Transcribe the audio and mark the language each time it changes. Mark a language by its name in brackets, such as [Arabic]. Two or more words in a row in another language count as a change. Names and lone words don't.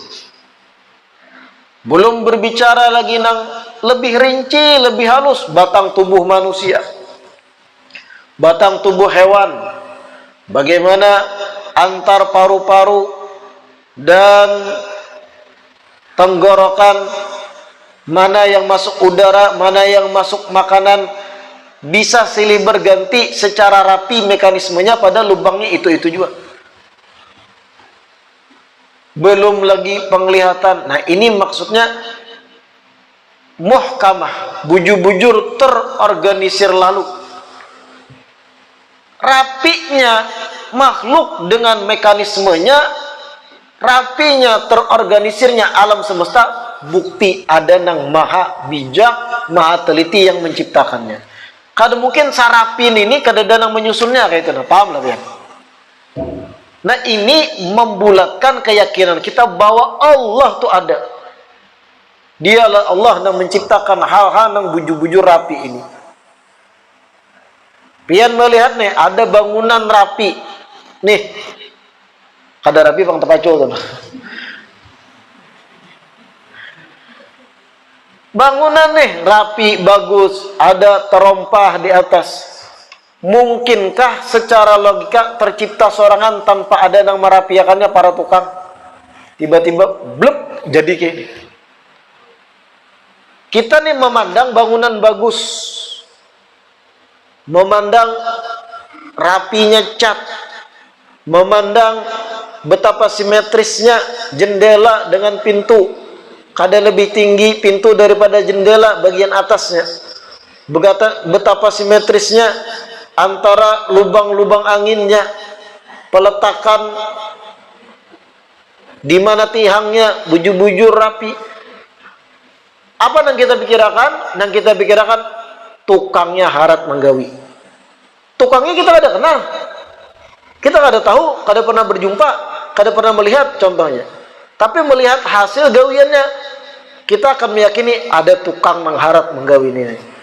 [Banjar] Belum berbicara lagi nang lebih rinci, lebih halus, batang tubuh manusia, batang tubuh hewan, bagaimana antar paru-paru dan tenggorokan, mana yang masuk udara, mana yang masuk makanan, bisa silih berganti secara rapi mekanismenya, pada lubangnya itu-itu juga. Belum lagi penglihatan. Nah, ini maksudnya muhkamah, bujur-bujur, terorganisir lalu. Rapinya makhluk dengan mekanismenya, rapinya, terorganisirnya alam semesta, bukti ada nang maha bijak, maha teliti yang menciptakannya. Kada mungkin sarapin ini kada ada nang menyusunnya kayak itu. Nah, paham lah ya? Nah, ini membulatkan keyakinan kita bahwa Allah tuh ada. Dialah Allah yang menciptakan hal-hal yang bujur-bujur rapi ini. Pian melihat nih, ada bangunan rapi. Nih, kada rapi bang tepaco tuh. Bangunan nih rapi, bagus, ada terompah di atas. Mungkinkah secara logika tercipta sorangan tanpa ada yang merapiakannya para tukang? Tiba-tiba blep jadi kayak ini. Kita nih memandang bangunan bagus, memandang rapinya cat, memandang betapa simetrisnya jendela dengan pintu, kada lebih tinggi pintu daripada jendela bagian atasnya. Betapa simetrisnya antara lubang-lubang anginnya, peletakan di mana tihangnya bujur-bujur rapi. Apa yang kita pikirkan? Yang kita pikirkan tukangnya harat menggawi. Tukangnya kita kada kenal, kita kada tahu, kada pernah berjumpa, kada pernah melihat contohnya. Tapi melihat hasil gawiannya, kita akan meyakini ada tukang mengharat menggawi ini.